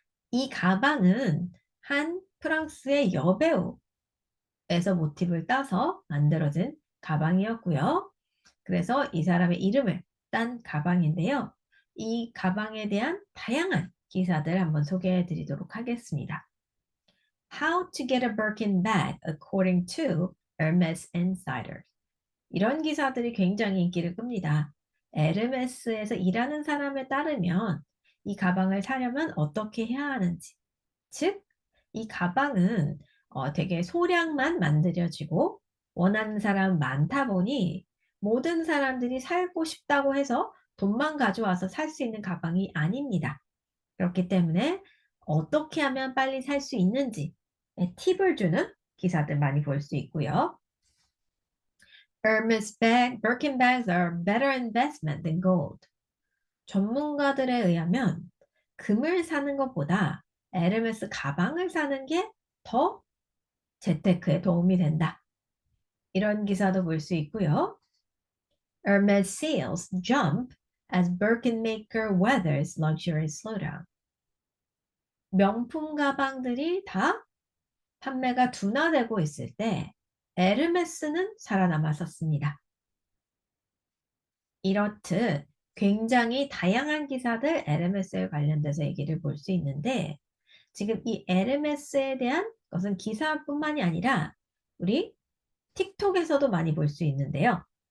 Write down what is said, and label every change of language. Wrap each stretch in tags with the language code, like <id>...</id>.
<ko>이 가방은 한 프랑스의 여배우에서 모티브를 따서 만들어진 가방이었고요. 그래서 이 사람의 이름을 딴 가방인데요. 이 가방에 대한 다양한 기사들 한번 소개해 드리도록 하겠습니다.</ko> <en>How to get a Birkin bag according to Hermes Insider.</en> <ko>이런 기사들이 굉장히 인기를 끕니다. 에르메스에서 일하는 사람에 따르면 이 가방을 사려면 어떻게 해야 하는지, 즉, 이 가방은 되게 소량만 만들어지고 원하는 사람 많다 보니 모든 사람들이 살고 싶다고 해서 돈만 가져와서 살 수 있는 가방이 아닙니다. 그렇기 때문에 어떻게 하면 빨리 살 수 있는지 팁을 주는 기사들 많이 볼 수 있고요.</ko> <en>Hermes bag, Birkin bags are better investment than gold.</en> <ko>전문가들에 의하면 금을 사는 것보다 에르메스 가방을 사는 게 더 재테크에 도움이 된다. 이런 기사도 볼 수 있고요.</ko> <en>Hermes sales jump as Birkin maker weathers luxury slowdown.</en> <ko>명품 가방들이 다 판매가 둔화되고 있을 때 에르메스는 살아남았었습니다. 이렇듯 굉장히 다양한 기사들 에르메스에 관련돼서 얘기를 볼 수 있는데 지금 이 에르메스에 대한 것은 기사뿐만이 아니라 우리 틱톡에서도 많이 볼 수 있는데요.</ko>